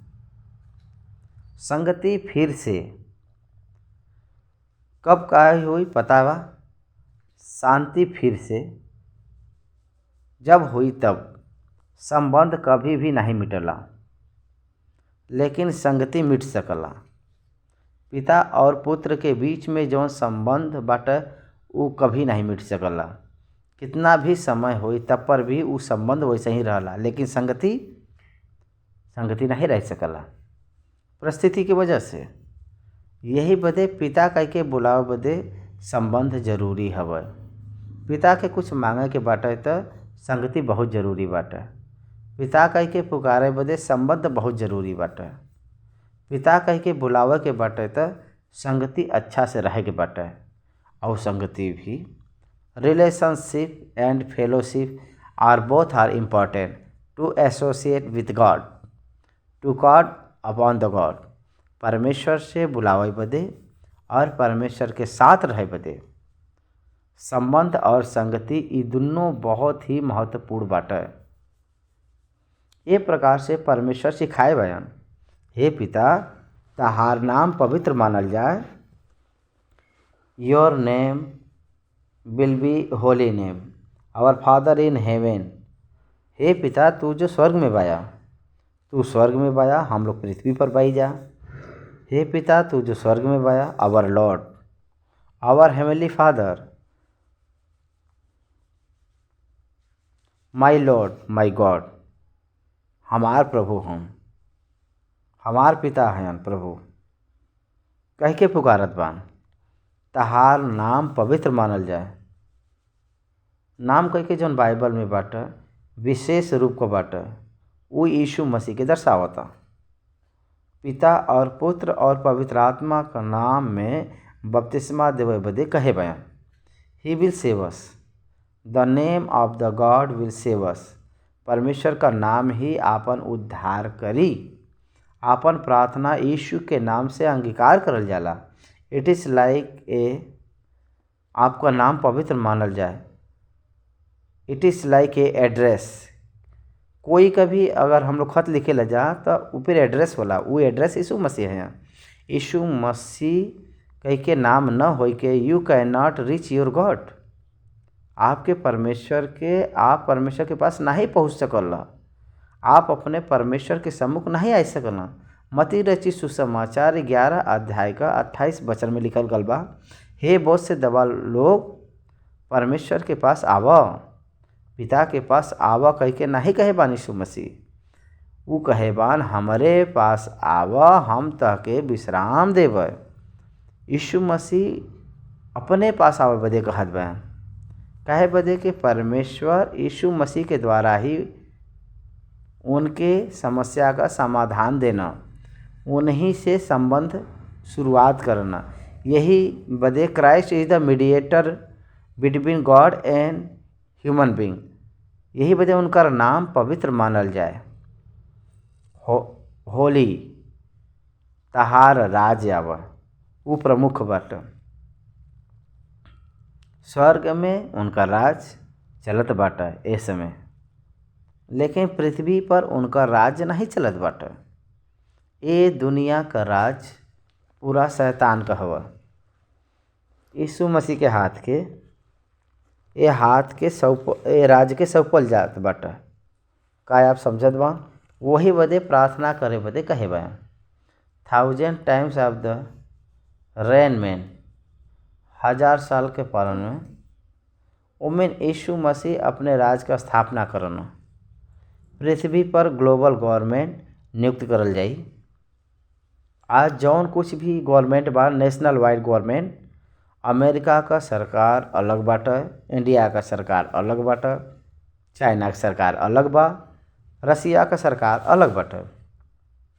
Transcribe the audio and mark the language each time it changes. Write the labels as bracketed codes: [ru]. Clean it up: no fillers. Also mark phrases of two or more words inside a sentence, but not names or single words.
[bho] संगति फिर से कब काहे हुई पता बा? शांति फिर से जब हुई तब। संबंध कभी भी नहीं मिटला, लेकिन संगति मिट सकला। पिता और पुत्र के बीच में जौन संबंध बाटे वो कभी नहीं मिट सकला। कितना भी समय होई तब पर भी वो संबंध वैसे ही रहला, लेकिन संगति नहीं रह सकला परिस्थिति की वजह से। यही बदे पिता कह के बुलाव बदे संबंध जरूरी हवे। पिता के कुछ मांगे के बाटे तो संगति बहुत जरूरी बाटे। पिता कह के पुकारे बदे संबंध बहुत जरूरी बाटे। पिता कह के बुलावे के बाटे तो संगति अच्छा से रहे के बाटे। और संगति भी [en] relationship and fellowship are both are important to associate with God, to God upon the God. [bho] परमेश्वर से बुलावे बदे और परमेश्वर के साथ रहे बदे संबंध और संगति ये दोनों बहुत ही महत्वपूर्ण बाटे। ये प्रकार से परमेश्वर सिखाए बयान, हे पिता तहार नाम पवित्र मानल जाए। [en] your name will be holy name, our father in heaven. [bho] हे पिता तू जो स्वर्ग में बाया, तू स्वर्ग में बाया, हम लोग पृथ्वी पर बाई जा। हे पिता तू जो स्वर्ग में बाया, [en] our Lord, our heavenly Father, my Lord, my God. [bho] हमार प्रभु हम, हमार पिता हैं प्रभु कह के पुकारत बान। तहार नाम पवित्र मानल जाए। नाम कह के जौन बाइबल में बाटे विशेष रूप को बाटे वो यीशु मसीह के दर्शावता। पिता और पुत्र और पवित्र आत्मा का नाम में बपतिस्मा देवे बदे कहे बयान, [en] he will save us, the name of the God will save us. [bho] परमेश्वर का नाम ही आपन उद्धार करी। आपन प्रार्थना यीशु के नाम से अंगीकार करल जाला। [en] it is like a, [bho] आपका नाम पवित्र मानल जाए। [en] it is like a address. [bho] कोई कभी अगर हम लोग खत लिखे ला जा तो ऊपर एड्रेस होला, वो एड्रेस यीशु मसीह है। यीशु मसीह कह के नाम न हो के [en] you can not reach your God. [bho] आप परमेश्वर के पास नहीं पहुँच सकला। आप अपने परमेश्वर के सम्मुख नहीं आ सकला। मती रची सुसमाचार 11 अध्याय का 28 वचन में लिखल गल बा, हे बहुत से दवा लोग परमेश्वर के पास आवा, पिता के पास आवा कह के नहीं कहे बान यीशु मसीह। वो कहे बान हमारे पास आवा, हम तहके विश्राम देव। यीशु मसीह अपने पास आवे बदे कहत बा, कहे बदे कि परमेश्वर यीशु मसीह के द्वारा ही उनके समस्या का समाधान देना, उन्हीं से संबंध शुरुआत करना। यही बदे [en] Christ is the mediator between God and human being. [bho] यही बदे उनका नाम पवित्र मानल जाए। होली तहार राज आवा, वो प्रमुख बाटे। स्वर्ग में उनका राज चलत बाटे ए समय, लेकिन पृथ्वी पर उनका राज नहीं चलत बाटे। ये दुनिया का राज पूरा शैतान का हवा। यीशु मसीह के हाथ के ये राज के सौंपल जात बाटे। का आप समझत बा? वही बदे प्रार्थना करे बदे कहे बा, [en] 1000 times of the rain man, [bho] 1000 साल के पालन में उमें यीशु मसीह अपने राज का स्थापना करना। पृथ्वी पर [en] global government [bho] नियुक्त करल जाई। आज जौन कुछ भी गवर्नमेंट बा, [en] national wide government, [bho] अमेरिका का सरकार अलग बाटे, इंडिया का सरकार अलग बाटे, चाइना का सरकार अलग बा, रसिया का सरकार अलग बाटे।